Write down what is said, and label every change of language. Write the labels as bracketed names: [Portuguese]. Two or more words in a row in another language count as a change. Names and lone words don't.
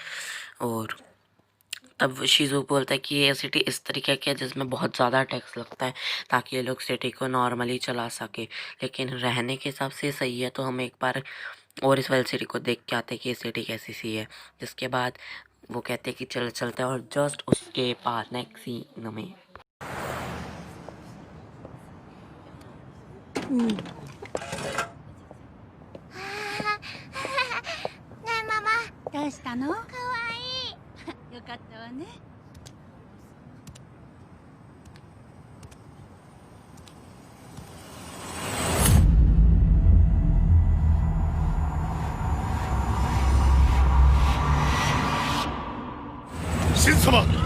[Hindi] और तब शीज़ू बोलता है कि ये सिटी इस तरीके की है जिसमें बहुत ज़्यादा टैक्स लगता है, ताकि ये लोग सिटी को नॉर्मली चला सके। लेकिन रहने के हिसाब से सही है। तो हम एक बार और इस वाली सिटी को देख के आते हैं कि ये सिटी कैसी सी है। जिसके बाद वो कहते हैं कि चल चलते हैं, और जस्ट उसके बाद [English] next scene [Hindi] में [Japanese] ねえママ、どうしたの？かわいい。よかったわね。神様。